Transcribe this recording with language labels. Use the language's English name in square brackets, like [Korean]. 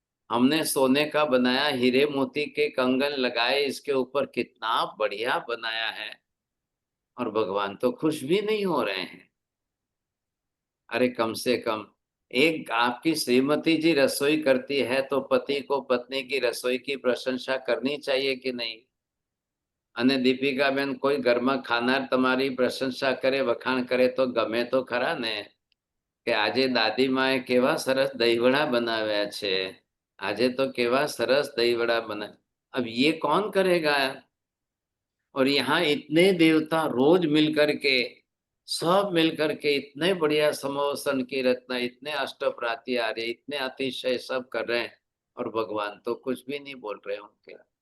[Hindi] हमने सोने का बनाया, हीरे मोती के कंगन लगाए, इसके ऊपर कितना बढ़िया बनाया है, और भगवान तो खुश भी नहीं हो रहे हैं। अरे कम से कम एक आपकी श्रीमती जी रसोई करती है तो पति को पत्नी की रसोई की प्रशंसा करनी चाहिए कि नहीं? [Gujarati] અને દીપિકા બેન કોઈ ઘરમાં ખાનાર તમારી પ્રશંસા કરે, વખાણ કરે તો ગમે તો ખરા ને, કે આજે દાદી માએ કેવા સરસ દહીવડા બનાવ્યા છે, આજે તો કેવા સરસ દહીવડા બના। [Hindi] अब ये कौन करेगा? और यहाँ इतने देवता रोज मिलकर के, सब मिलकर के इतने बढ़िया समोसन की रचना, इतने अष्टप्राति आ रहे, इतने अतिशय सब कर रहे हैं, और भगवान तो कुछ भी नहीं बोल रहे होंगे।